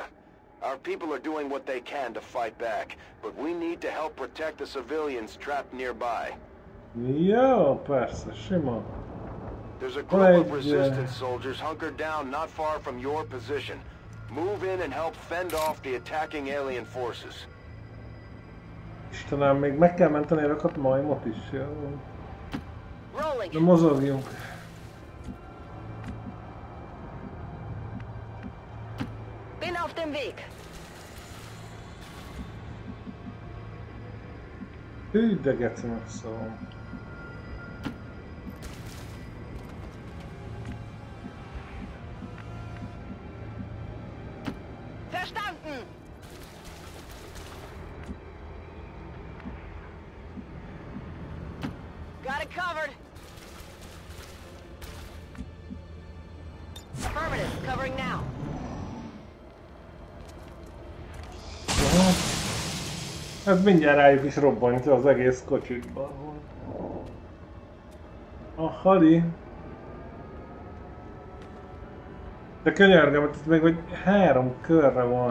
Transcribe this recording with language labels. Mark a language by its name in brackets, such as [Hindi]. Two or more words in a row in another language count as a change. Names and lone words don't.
[English] Our people are doing what they can to fight back, but we need to help protect the civilians trapped nearby. [Hungarian] Jó, persze, sima. [English] There's a group of resistance soldiers hunkered down not far from your position. Move in and help fend off the attacking alien forces. [Hungarian] Istenem, még meg kell menteni a rakat majmot is. Jó. De mozogjunk. [German] Bin auf dem Weg. [Hungarian] Hű, de gecinek szól. [German] Verstanden. [English] Got it covered. Affirmative, covering now. [Hungarian] Ez mindjárt rájuk is robbantja az egész kocsikba. A hadi. De könyörgöm, hogy itt még hogy 3 körre van.